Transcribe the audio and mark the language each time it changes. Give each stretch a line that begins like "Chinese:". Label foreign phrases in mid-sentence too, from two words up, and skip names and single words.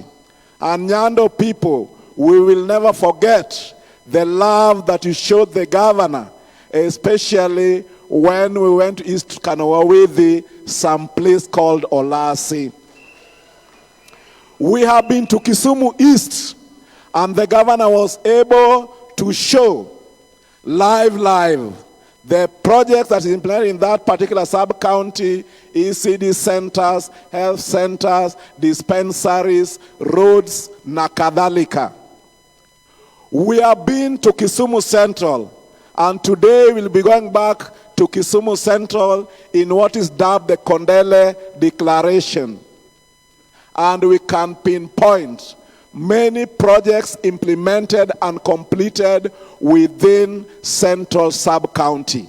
English: And Nyando people, we will never forget the love that you showed the governor, especially when we went to East Kanawawidi, some place called Olasi. We have been to Kisumu East, and the governor was able to show live the projects that is implemented in that particular sub-county, ECD centers, health centers, dispensaries, roads,
Swahili: na kadhalika.
English: We have been to Kisumu Central, and today we'll be going back to Kisumu Central in what is dubbed the Kondele Declaration. And we can pinpoint many projects implemented and completed within Central Sub-County.